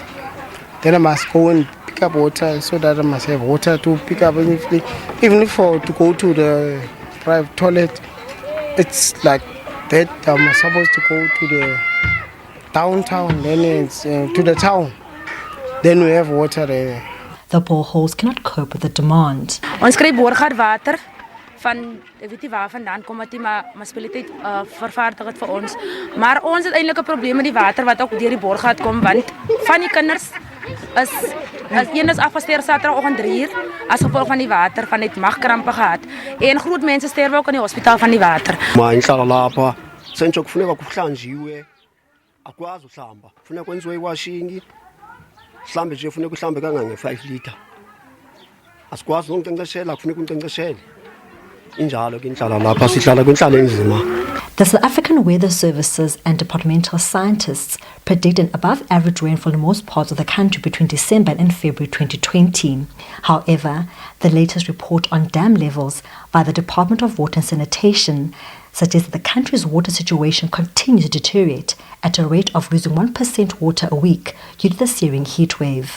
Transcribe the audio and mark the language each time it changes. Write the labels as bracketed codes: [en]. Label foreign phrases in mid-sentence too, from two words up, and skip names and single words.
[en] Then I must go and pick up water so that I must have water to pick up anything. Even if to go to the private toilet, it's like that I'm supposed to go to the downtown, then it's to the town. Then we have water there. The boreholes cannot cope with the demand. [af] Ons kry boorgatwater van weet nie waar vandaan kom dit maar munisipaliteit vervaardig dit vir ons. Maar ons het eintlik 'n probleem met die water wat ook deur die boorgat kom want van die kinders is een is afgesteur Saterdagoggend 3:00 as gevolg van die water van net magkrampe gehad. En groot mense sterwe ook in die hospitaal van die water. [xh] Maar inshallah lapha senzo kufuneka kuhlanjiwe akwazi uhlamba kufuneka kwenziwe iwashing mhlambe nje kufuneka uhlambe kangange 5 liter asikwazi nokunkcenkceshela kufuneka unkcenkceshele injalo ke inhlala lapha sihlala kwinhlalo enzima. [en] The South African Weather Services and departmental scientists predict an above-average rainfall in most parts of the country between December and February 2020. However, the latest report on dam levels by the Department of Water and Sanitation suggest that the country's water situation continues to deteriorate at a rate of losing 1% water a week due to the searing heat wave.